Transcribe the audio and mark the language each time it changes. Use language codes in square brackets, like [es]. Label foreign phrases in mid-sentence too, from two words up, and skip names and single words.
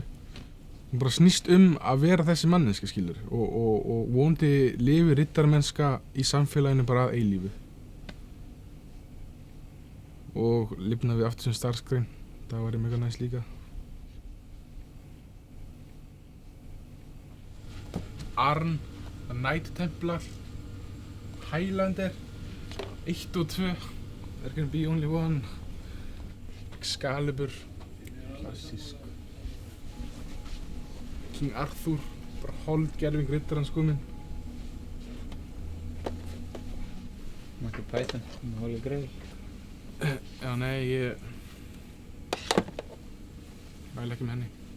[is] Það bara snýst að vera þessi manneskja, skilur, og vonandi lifi riddaramennska í samfélaginu bara að eilífu. Og lifna við aftur sem starfsgrein, það væri mega næs líka. Arn, The Night Templar, Highlander, 1 og 2, There Can Be Only One, Excalibur, klassísk. King Arthur, bara holdgerving riddarans komin. Monty Python, Holy Grail. Já, nei, ég mæli ekki með henni.